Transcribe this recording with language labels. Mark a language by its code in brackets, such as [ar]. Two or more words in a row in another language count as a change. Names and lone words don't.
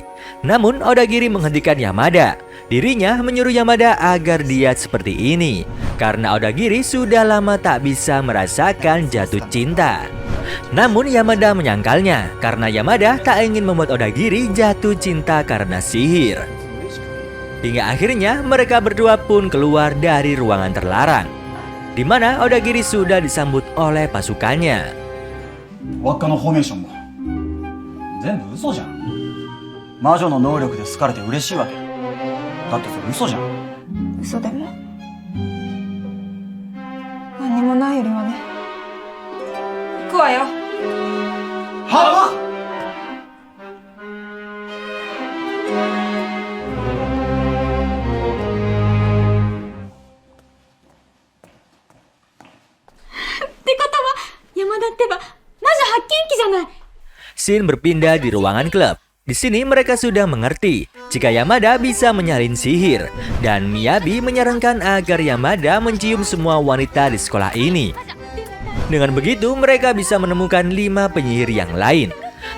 [id] Namun Odagiri menghentikan Yamada. Dirinya menyuruh Yamada agar diet seperti ini karena Odagiri sudah lama tak bisa merasakan jatuh cinta. Namun Yamada menyangkalnya karena Yamada tak ingin membuat Odagiri jatuh cinta karena sihir. Hingga akhirnya mereka berdua pun keluar dari ruangan terlarang, di mana Odagiri sudah disambut oleh pasukannya. [ja] 輪っかのフォーメーションも全部嘘じゃん。魔女の能力で好かれて嬉しいわけ。だってそれ嘘じゃん。嘘でも何にもないよりはね。行くわよ。はぁってことは山田ってば魔女発見器じゃない。 [id] Scene berpindah di ruangan klub. Di sini mereka sudah mengerti jika Yamada bisa menyalin sihir dan Miyabi menyarankan agar Yamada mencium semua wanita di sekolah ini. Dengan begitu mereka bisa menemukan 5 penyihir yang lain.